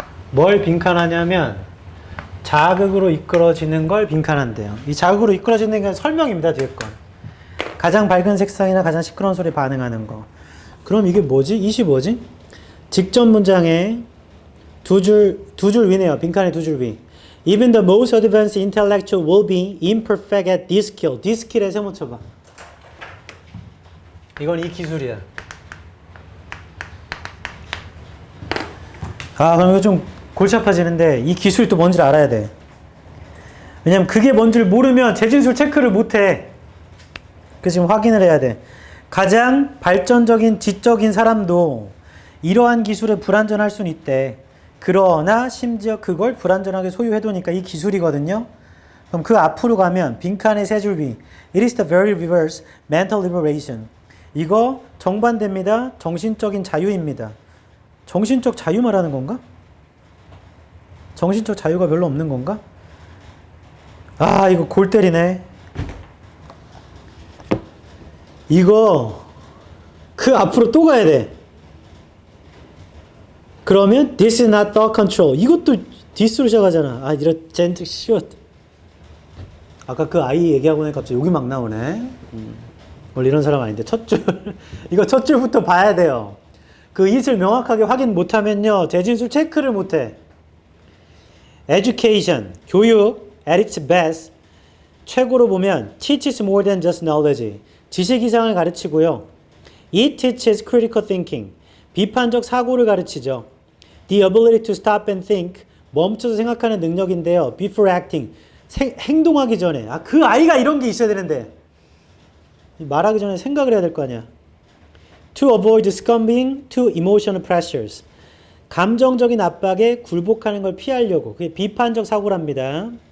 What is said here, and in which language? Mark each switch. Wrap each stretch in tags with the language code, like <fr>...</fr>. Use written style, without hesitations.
<ko>뭘 빈칸하냐면 자극으로 이끌어지는 걸 빈칸한대요. 이 자극으로 이끌어지는 게 설명입니다. 뒤에 건. 가장 밝은 색상이나 가장 시끄러운 소리에 반응하는 거. 그럼 이게 뭐지? 이시 뭐지? 직전 문장에 두 줄 위네요. 빈칸에 두 줄 위.</ko> <en>Even the most advanced intellectual will be imperfect at this skill.</en> <ko>this skill에 세모 쳐봐. 이건 이 기술이야. 아, 그럼 이거 좀 골치 아파지는데 이 기술이 또 뭔지를 알아야 돼. 왜냐면 그게 뭔지를 모르면 재진술 체크를 못해. 그래서 지금 확인을 해야 돼. 가장 발전적인 지적인 사람도 이러한 기술에 불완전할 수는 있대. 그러나 심지어 그걸 불완전하게 소유해두니까 이 기술이거든요. 그럼 그 앞으로 가면 빈칸의 세 줄 위.</ko> <en>It is the very reverse mental liberation.</en> <ko>이거 정반대입니다. 정신적인 자유입니다. 정신적 자유 말하는 건가? 정신적 자유가 별로 없는 건가? 아, 이거 골 때리네. 이거 그 앞으로 또 가야 돼. 그러면</ko> <en>this is not thought control.</en> <ko>이것도 this로 시작하잖아. 아, 이런 젠트 슛. 아까 그 아이 얘기하고 나니까 갑자기 욕이 막 나오네. 원래 이런 사람 아닌데 첫 줄. 이거 첫 줄부터 봐야 돼요. 그 it을 명확하게 확인 못하면요 재진술 체크를 못해.</ko> <en>Education,</en> <ko>교육,</ko> <en>at its best,</en> <ko>최고로 보면</ko> <en>teaches more than just knowledge.</en> <ko>지식 이상을 가르치고요.</ko> <en>It teaches critical thinking.</en> <ko>비판적 사고를 가르치죠.</ko> <en>The ability to stop and think.</en> <ko>멈춰서 생각하는 능력인데요.</ko> <en>Before acting.</en> <ko>행동하기 전에. 아, 그 아이가 이런 게 있어야 되는데. 말하기 전에 생각을 해야 될 거 아니야.</ko> <en>To avoid succumbing to emotional pressures.</en> <ko>감정적인 압박에 굴복하는 걸 피하려고. 그게 비판적 사고랍니다.</ko>